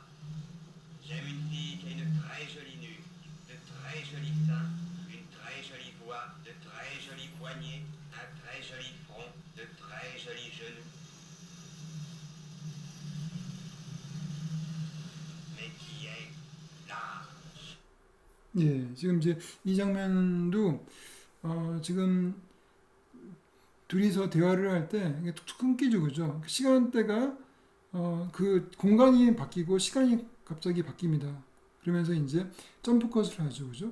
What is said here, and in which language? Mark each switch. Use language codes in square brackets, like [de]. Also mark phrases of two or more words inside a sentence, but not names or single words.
[fr] J'aime une fille qui a une très jolie nuque, de très jolis seins, une très jolie voix, de très jolies poignets, un très joli front, de très jolis genoux. Mais qui est large. [ko] 예, 지금 이제 이 장면도 지금 둘이서 대화를 할 때 이게 툭툭 끊기죠, 그죠? 시간대가 그 공간이 바뀌고 시간이 갑자기 바뀝니다. 그러면서 이제 점프 컷을 하죠, 그죠?